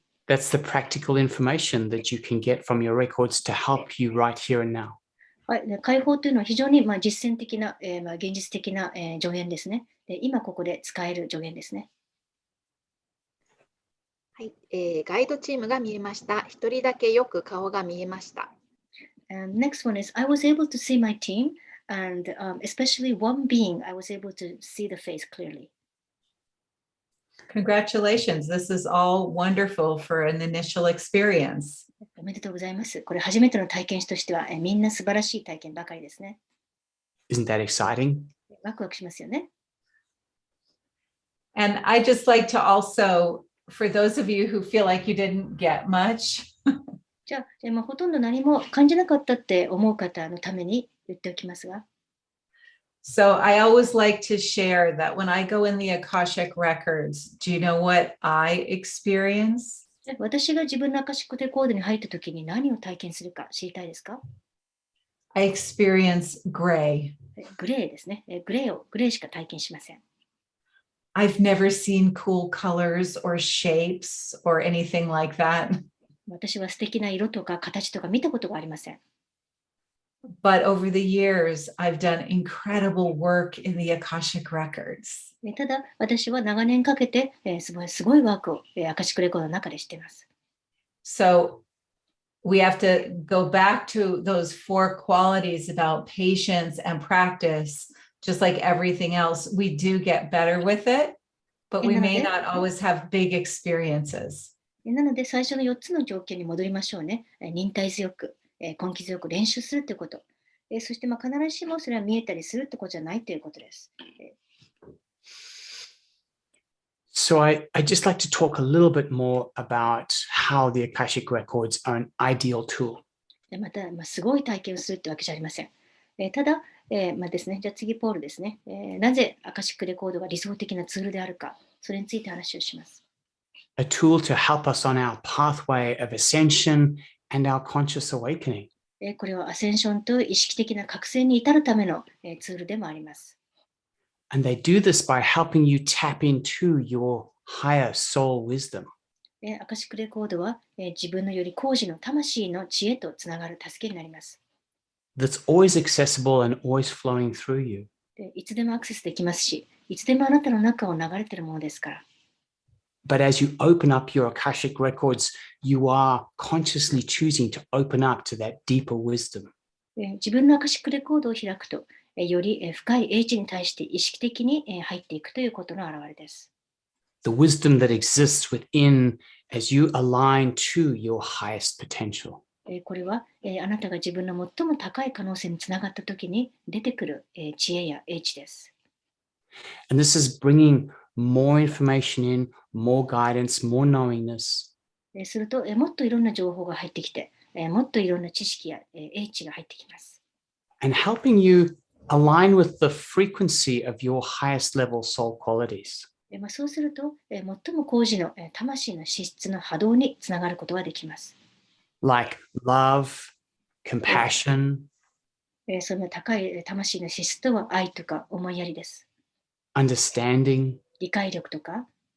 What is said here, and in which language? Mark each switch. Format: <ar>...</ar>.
<en>That's the practical information that you can get from your records to help you right here and now.</en> <ja>はい、で解放というのは非常に実践的な、現実的な、助言ですね。で今ここで使える助言ですね。はい、ガイドチームが見えました。一人だけよく顔が見えました。</ja> <en>And next one is, I was able to see my team, and especially one being, I was able to see the face clearly. Congratulations. This is all wonderful for an initial experience.</en> <ja>おめでとうございます。これ初めての体験としては、みんな素晴らしい体験ばかりですね。</ja> <en>Isn't that exciting?</en> <ja>ワクワクしますよね。</ja> <en>And I just like to also, for those of you who feel like you didn't get much,</en> <ja>じゃあ、ほとんど何も感じなかったって思う方のために言っておきますが、</ja> <en>so I always like to share that when I go in the Akashic records, do you know what I experience?</en> <ja>私が自分のアカシックレコードに入ったときに何を体験するか知りたいですか？</ja> <en>I experience gray.</en> <ja>グレーですね。グレーしか体験しません。</ja> <en>I've never seen cool colors or shapes or anything like that.</en> <ja>私は素敵な色とか形とか見たことがありません。</ja> <en>But over the years, I've done incredible work in the Akashic records.</en> <ja>ただ、私は長年かけて、すごいワークを、アカシックレコードの中でしています。</ja> <en>So we have to go back to those four qualities about patience and practice, just like everything else. We do get better with it, but we may not always have big experiences.</en> <ja>なので、最初の4つの条件に戻りましょうね。忍耐強く、根気強く練習するということ。そして、必ずしもそれは見えたりするということじゃないということです。</ja> <en>So I'd just like to talk a little bit more about how the Akashic Records are an ideal tool.</en> <ja>また、すごい体験をするというわけじゃありません。ただ、ですね、じゃあ次、ポールですね。なぜアカシックレコードが理想的なツールであるか、それについて話をします。</ja> <en>A tool to help us on our pathway of ascension and our conscious awakening.</en> <ja>これはアセンションと意識的な覚醒に至るためのツールでもあります。</ja> <en>And they do this by helping you tap into your higher soul wisdom.</en> <ja>アカシックレコードは自分のより高次の魂の知恵とつながる助けになります。</ja> <en>That's always accessible and always flowing through you.</en> <ja>いつでもアクセスできますし、いつでもあなたの中を流れているものですから。</ja> <en>But as you open up your Akashic records, you are consciously choosing to open up to that deeper wisdom.</en> <ja>自分のアカシックレコードを開くと、より深い英知に対して意識的に入っていくということの表れです。</ja> <en>The wisdom that exists within as you align to your highest potential.</en> <ja>これはあなたが自分の最も高い可能性につながったときに出てくる知恵や英知です。</ja> <en>And this is bringing more information in, more guidance, more knowingness.</en> <ja>するともっといろんな情報が入ってきて、もっといろんな知識や英知が入ってきます。</ja> <en>And helping you align with the frequency of your highest level soul qualities.</en> <ja>そうすると、最も高次の魂の資質の波動につながることができます。</ja> <en>Like love, compassion,</en> <ja>その高い魂の資質とは愛とか思いやりです。</ja> <en>understanding,</en> <ja>理解力とか、</ja>